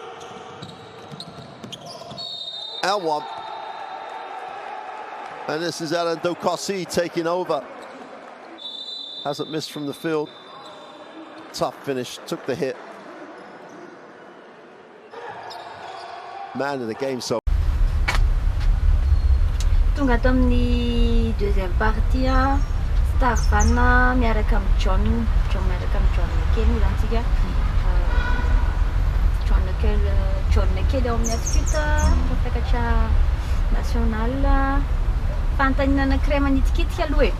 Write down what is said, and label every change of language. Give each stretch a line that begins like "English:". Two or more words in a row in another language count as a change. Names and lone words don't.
English: And one. And this is Alan Dokossi taking over. Hasn't missed from the field. Tough finish, took the hit. Man of the game so.
Malagasy: Tonga ato amin'ny
French: deuxième partie
Malagasy: Star Vanina miaraka amin'ny John miaraka amin'ny John kely zany tsika. John kely ao amin'ny attitude mpakatra national fantanina anankiray manitikitika aloha e.